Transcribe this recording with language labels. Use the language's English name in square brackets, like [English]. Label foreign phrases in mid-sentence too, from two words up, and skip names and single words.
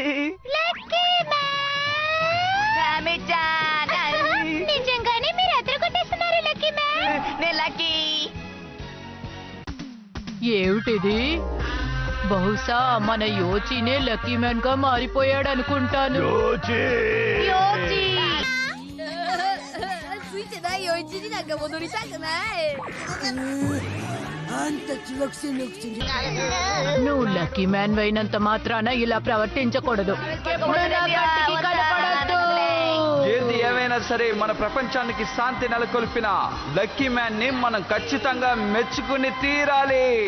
[Telugu] నిజంగానే మీరు అద్దరు కొట్టేస్తున్నారు లక్కీ మ్యాన్. నేను లక్కీ. ఏమిటిది? బహుశా మన యోచినే లక్కీ మ్యాన్ గా మారిపోయాడు అనుకుంటాను. [Japanese] ついてないよ一時なんか戻りたくない。あんた中学生のくせに。 [Telugu] నువ్వు లక్కీ మ్యాన్ అయినంత మాత్రాన ఇలా ప్రవర్తించకూడదు. ఎప్పుడూ నా కంటికి కనపడొద్దు. ఏది ఏమైనా సరే మన ప్రపంచానికి శాంతి నెలకొల్పిన లక్కీ మ్యాన్ ని మనం ఖచ్చితంగా మెచ్చుకుని తీరాలి.